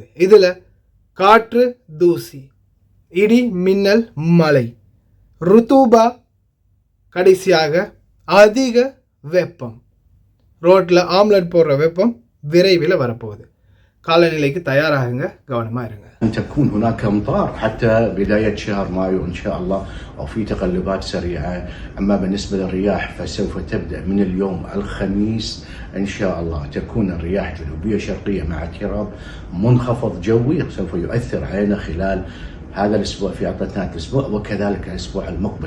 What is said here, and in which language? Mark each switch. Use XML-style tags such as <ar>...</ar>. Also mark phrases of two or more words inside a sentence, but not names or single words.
<ta>இதில் காற்று, தூசி, இடி, மின்னல், மழை, ருத்தூபா, கடைசியாக அதிக வெப்பம், ரோட்டில் ஆம்லெட் போடுற வெப்பம் விரைவில் வரப்போகுது. காலநிலைக்கு தயாராகுங்க, கவனமாக இருங்க.</ta> <ar>تكون هناك امطار حتى بداية شهر مايو إن شاء الله أو في تقلبات سريعة. أما بالنسبة للرياح فسوف تبدأ من اليوم الخميس إن شاء الله. تكون الرياح جنوبية شرقية مع اضطراب منخفض جوي سوف يؤثر علينا خلال هذا الأسبوع في عطلة الأسبوع وكذلك الأسبوع المقبل.</ar>